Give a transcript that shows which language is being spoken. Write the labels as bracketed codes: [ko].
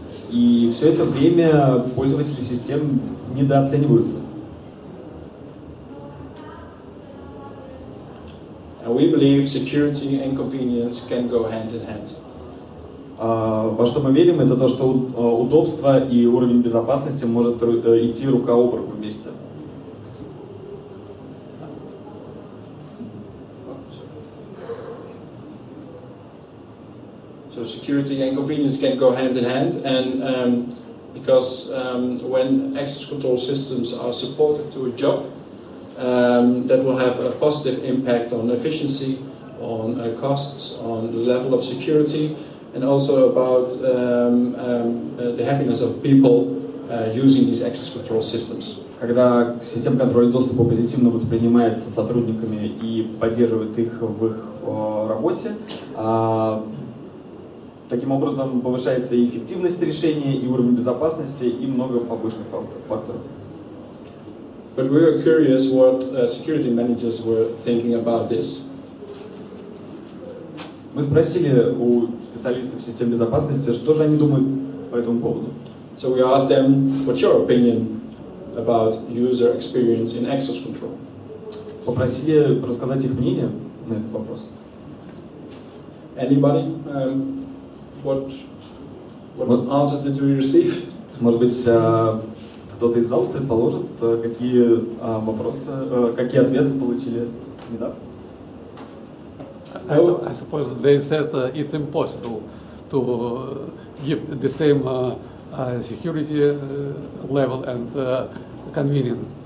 [ru] И все это время пользователи систем недооцениваются. [en] And we believe security and convenience can go hand in hand. [ru] Во что мы верим, это то, что удобство и уровень безопасности может идти рука об руку вместе. [en] So security and convenience can go hand in hand, and because when access control systems are supportive to a job, that will have a positive impact on efficiency, on costs, on the level of security, and also about the happiness of people using these access control systems. [ru] Когда система контроля доступа позитивно воспринимается сотрудниками и поддерживает их в их работе, таким образом повышается и эффективность решения, и уровень безопасности, и много побочных факторов. [en] But we were curious what security managers were thinking about this. [ru] Мы спросили у специалистов систем безопасности, что же они думают по этому поводу. [en] So we asked them, what's your opinion about user experience in access control? [ru] Попросили рассказать их мнение на этот вопрос. [en] Anybody? What answers did we receive? [ru] Может быть, кто-то из зала предположит, какие вопросы, какие ответы получили Nedap? [en] I suppose they said it's impossible to give the same security level and convenience.